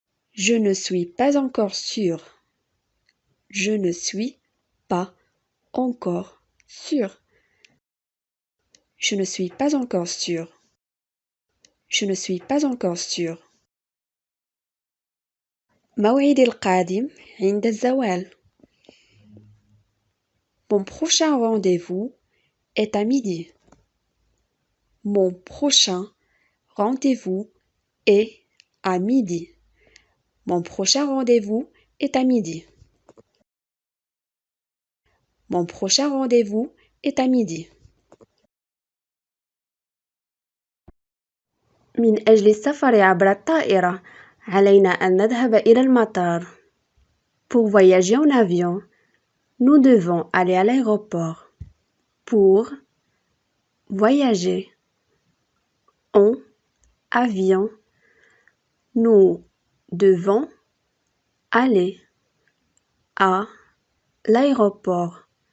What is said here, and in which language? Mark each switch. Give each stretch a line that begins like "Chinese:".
French: Je ne suis pas encore sûr. Je ne suis pas encore sûr. Je ne suis pas encore sûr. Je ne suis pas encore sûr.
Arabic: موعدي القادم عند الزوال.
French: Mon prochain rendez-vous est à midi. Mon prochain rendez-vous est à midi. Mon prochain rendez-vous est à midi. Mon prochain rendez-vous est à midi.
Arabic: من أجل السفر عبر الطائرة علينا أن نذهب إلى المطار.
French: Pour voyager en avion, nous devons aller à l'aéroport. Pour voyager en avion, nous devons aller à l'aéroport.